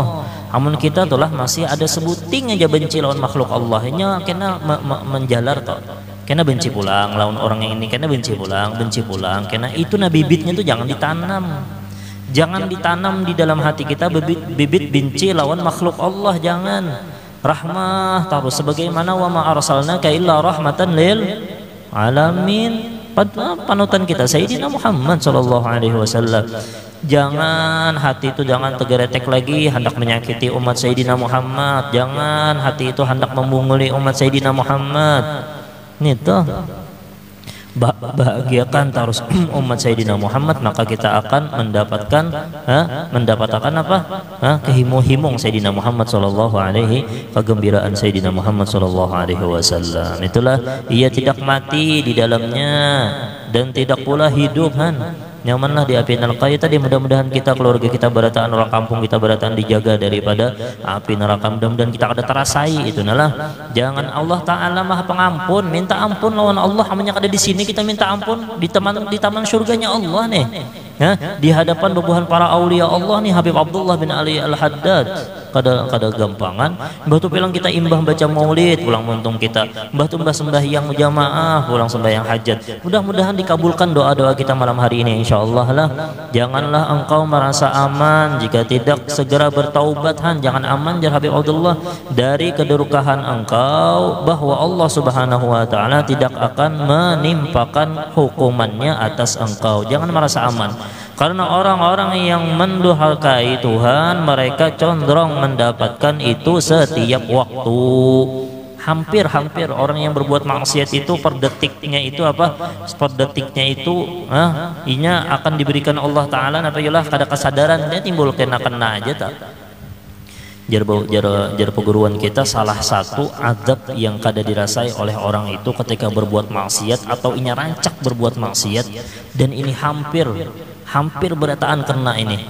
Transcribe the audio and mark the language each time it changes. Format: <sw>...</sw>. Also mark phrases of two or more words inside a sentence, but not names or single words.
<bjn>Amun kita tulah masih ada sebuting aja benci lawan makhluk Allah, nya kena menjalar toh. Kena benci pulang lawan orang yang ini, kena benci pulang, kena itu bibitnya tuh jangan ditanam. Jangan ditanam di dalam hati kita bibit benci lawan makhluk Allah, jangan.</bjn> <ar>Rahmah</ar> <bjn>terus, sebagaimana</bjn> <ar>wa ma arsalnaka illa rahmatan lil alamin.</ar> <bjn>panutan kita Sayyidina Muhammad</bjn> <ar>sallallahu alaihi wasallam.</ar> <bjn>Jangan hati itu jangan tergeretek lagi hendak menyakiti umat Sayyidina Muhammad. Jangan hati itu hendak membunguli umat Sayyidina Muhammad. Itu bahagiakan terus umat Sayyidina Muhammad, maka kita akan mendapatkan apa? Kehimung-himung Sayyidina Muhammad</bjn> <ar>sallallahu alaihi,</ar> <bjn>kegembiraan Sayyidina Muhammad</bjn> <ar>sallallahu alaihi wasallam.</ar> <id>Itulah ia tidak mati di dalamnya dan tidak pula hidup nyamanlah di api neraka.</id> <bjn>Ya tadi mudah-mudahan kita, keluarga kita berataan, orang kampung kita berataan dijaga daripada api neraka. Mudah-mudahan kita ada terasai itu nalah. Jangan, Allah Ta'ala Maha Pengampun, minta ampun lawan Allah. Hanya ada di sini kita minta ampun di taman surganya Allah nih. Di hadapan bebuhan para aulia Allah nih, Habib Abdullah bin Ali Al-Haddad. Kada gampangan mbah tu bilang kita imbah baca maulid, pulang muntung kita mbah tu mbah sembahyang jamaah, pulang sembahyang hajat. Mudah-mudahan dikabulkan doa-doa kita malam hari ini insyaallah lah.</bjn> <id>Janganlah engkau merasa aman jika tidak segera bertaubat.</id> <bjn>Jangan aman jar Habib Abdullah dari kedurukahan engkau, bahwa Allah</bjn> <ar>Subhanahu wa taala</ar> <bjn>tidak akan menimpakan hukumannya atas engkau.</bjn> <id>Jangan merasa aman. Karena orang-orang yang mendurhakai Tuhan, mereka condong mendapatkan itu setiap waktu.</id> <bjn>Hampir orang yang berbuat maksiat itu per detiknya itu apa? Per detiknya itu inya akan diberikan Allah Ta'ala napayalah kada kesadaran dia timbul kena aja tak. Jar peguruan kita, salah satu azab yang kada dirasai oleh orang itu ketika berbuat maksiat atau inya rancak berbuat maksiat, dan ini hampir berataan kena ini.</bjn>